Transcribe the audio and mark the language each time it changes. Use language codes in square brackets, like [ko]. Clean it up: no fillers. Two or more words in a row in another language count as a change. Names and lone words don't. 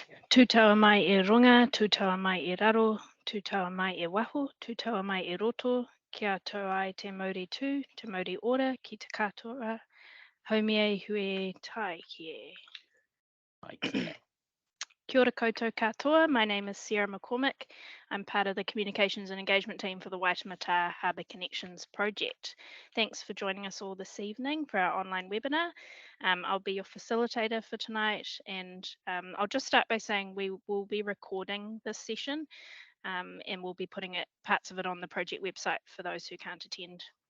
[mi] Tūtaua mai e runga, tūtaua mai e raro, tūtaua mai e waho, tūtaua mai e roto, kia tau ai te mauri tū, te mauri ora, ki te katoa, haumie hue tai kie. Kia ora koutou katoa, [en] my name is Sarah McCormick. I'm part of the Communications and Engagement team for the Waitematā Harbour Connections project. Thanks for joining us all this evening for our online webinar. I'll be your facilitator for tonight, and I'll just start by saying we will be recording this session and we'll be putting parts of it on the project website for those who can't attend.